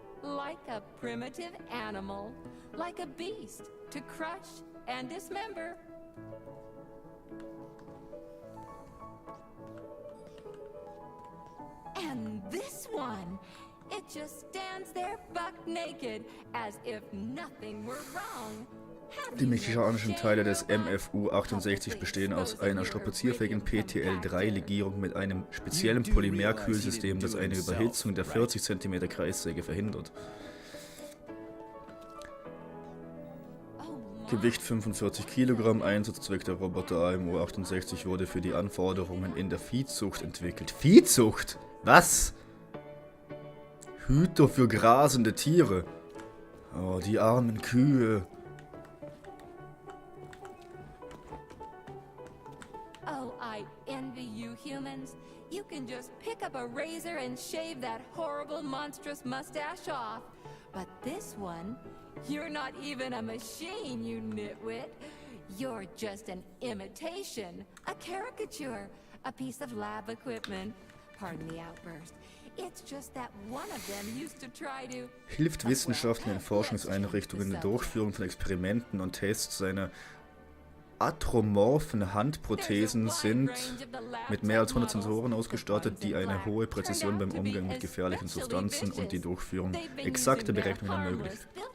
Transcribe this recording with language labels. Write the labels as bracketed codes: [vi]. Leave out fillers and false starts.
[en] Like a primitive animal, like a beast, to crush and dismember. And this one, it just stands there buck naked, as if nothing were wrong. [de] Die mechanischen Teile des MFU-68 bestehen aus einer strapazierfähigen PTL-3-Legierung mit einem speziellen Polymerkühlsystem, das eine Überhitzung der 40 cm Kreissäge verhindert. Gewicht 45 Kilogramm, Einsatzzweck der Roboter AMU-68 wurde für die Anforderungen in der Viehzucht entwickelt. Viehzucht? Was? Hüter für grasende Tiere. Oh, die armen Kühe. [en] Oh, I envy you humans. You can just pick up a razor and shave that horrible, monstrous mustache off. But this one, you're not even a machine, you nitwit. You're just an imitation, a caricature, a piece of lab equipment. Pardon the outburst. It's just that one of them used to try to... [de] Hilft Wissenschaftlern in Forschungseinrichtungen in der Durchführung von Experimenten und Tests. Seine atromorphen Handprothesen sind mit mehr als 100 Sensoren ausgestattet, die eine hohe Präzision beim Umgang mit gefährlichen Substanzen und die Durchführung exakter Berechnungen ermöglicht.